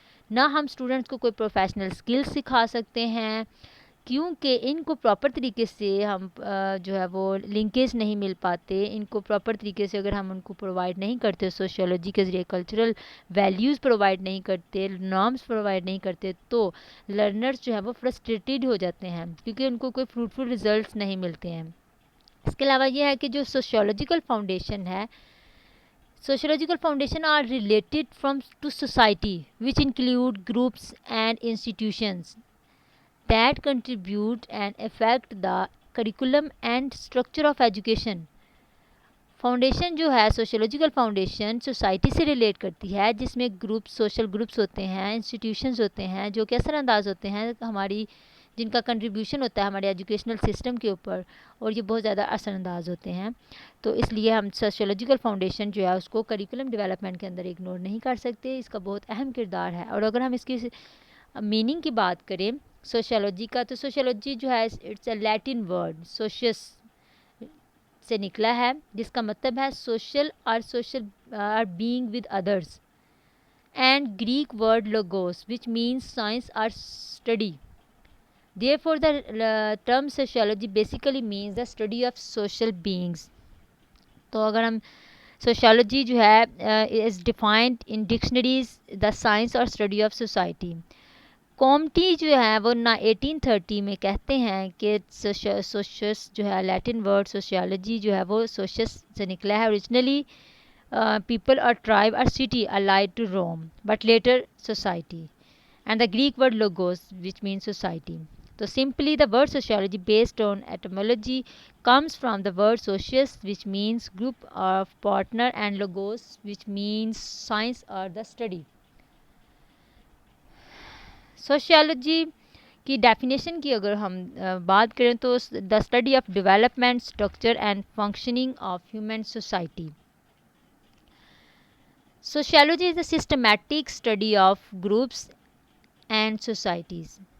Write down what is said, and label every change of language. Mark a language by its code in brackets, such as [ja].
[hi] ना हम स्टूडेंट्स को कोई प्रोफेशनल स्किल्स सिखा सकते हैं क्योंकि इनको प्रॉपर तरीके से हम जो है वो लिंकेज नहीं मिल पाते। इनको प्रॉपर तरीके से अगर हम उनको प्रोवाइड नहीं करते, सोशियोलॉजी के ज़रिए कल्चरल वैल्यूज़ प्रोवाइड नहीं करते, नॉर्म्स प्रोवाइड नहीं करते तो लर्नर्स जो है वो फ्रस्ट्रेटेड हो जाते हैं क्योंकि उनको कोई फ्रूटफुल रिजल्ट्स नहीं मिलते हैं। इसके अलावा ये है कि जो सोशियोलॉजिकल फाउंडेशन है, [en] sociological foundation are related from to society which include groups and institutions that contribute and affect the curriculum and structure of education. [hi] Foundation जो है सोशियोलॉजिकल फाउंडेशन सोसाइटी से रिलेट करती है जिसमें ग्रुप्स, सोशल ग्रुप्स होते हैं, institutions होते हैं जो कि असरअंदाज होते हैं हमारी, जिनका कंट्रीब्यूशन होता है हमारे एजुकेशनल सिस्टम के ऊपर और ये बहुत ज़्यादा असरअंदाज होते हैं। तो इसलिए हम सोशियोलॉजिकल फाउंडेशन जो है उसको करिकुलम डेवलपमेंट के अंदर इग्नोर नहीं कर सकते। इसका बहुत अहम किरदार है। और अगर हम इसकी मीनिंग की बात करें सोशियोलॉजी का, तो सोशियोलॉजी जो है [en] it's a Latin word [hi] सोशियस से निकला है जिसका मतलब है सोशल और [en] being with others, and Greek word logos which means science [hi] और study. [en] Therefore, the term sociology basically means the study of social beings. [hi] तो अगर हम सोशियोलॉजी जो है [en] Is defined in dictionaries the science और study of society. [hi] कॉमटी जो है वो ना 1830 में कहते हैं कि सोशस जो है लैटिन वर्ड सोशियोलॉजी जो है वो सोशस से निकला है। [en] Originally people or tribe or city allied to Rome, but later society. And the Greek word logos, which means society. So simply the word sociology based on etymology comes from the word socius, which means group of partner, and logos, which means science or the study. [hi] Sociology की definition की अगर हम बात करें तो [en] The study of development, structure and functioning of human society. Sociology is the systematic study of groups and societies.